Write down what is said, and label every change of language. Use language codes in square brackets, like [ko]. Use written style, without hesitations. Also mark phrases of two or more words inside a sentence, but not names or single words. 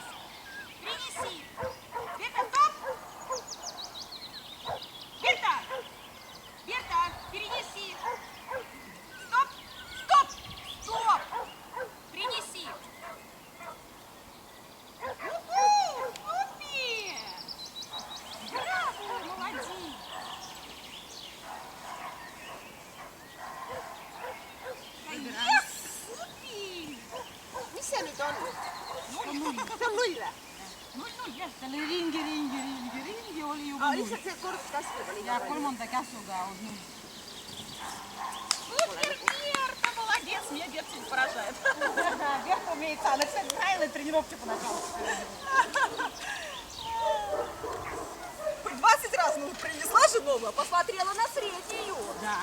[ru] Принеси. Берта, стоп. Берта. Берта, перенеси. Стоп. Стоп. Стоп. Принеси. Супер. Браво, молодец. [et] Mis see nüüd on? See on null või? Null, jah, selle ringi oli juba null. Lihtsalt see korduskäskuga oli. Ja kolmanda käsuga on null. [ru] Супер, Берта, молодец, меня Берта не поражает. Берта умеет, она, кстати, правильно тренировки поначалу. Хоть 20 раз принесла же новую, посмотрела на среднюю. Да.